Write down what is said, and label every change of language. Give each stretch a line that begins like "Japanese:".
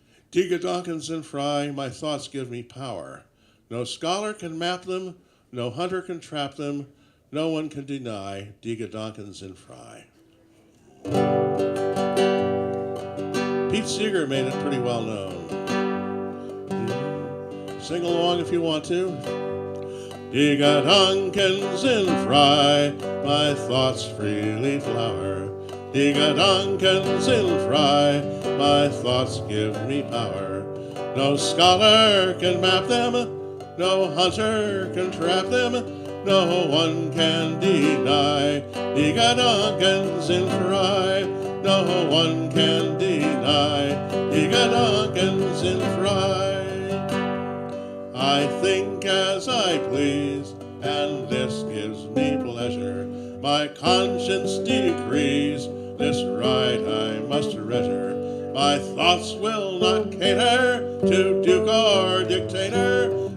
German: Die Gedanken sind frei,
English: my thoughts give me power. No scholar can map them, no hunter can trap them, no one can deny Die Gedanken sind frei. Pete Seeger made it pretty well known. Sing along if you want to.
German: Die Gedanken sind frei,
English: my thoughts freely flower.
German: Die Gedanken sind frei,
English: my thoughts give me power. No scholar can map them, no hunter can trap them, no one can deny.
German: Die Gedanken sind frei,
English: no one can deny.
German: Die Gedanken sind frei.
English: I think as I please, and this gives me pleasure. My conscience decrees, this right I must treasure. My thoughts will not cater to duke or dictator.